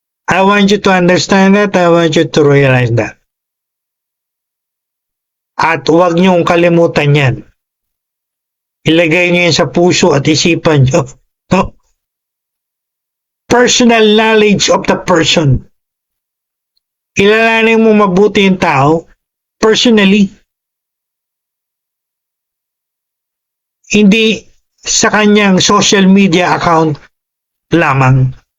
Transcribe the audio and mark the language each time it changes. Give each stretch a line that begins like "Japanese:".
English: I want you to understand that. I want you to realize that.
Filipino: At huwag niyong kalimutan yan. Ilagay niyo yan sa puso at isipan niyo. No?
English: Personal knowledge of the person.
Filipino: Kilalanin mo mabuti yung tao personally. Hindi sa kanyang social media account lamang.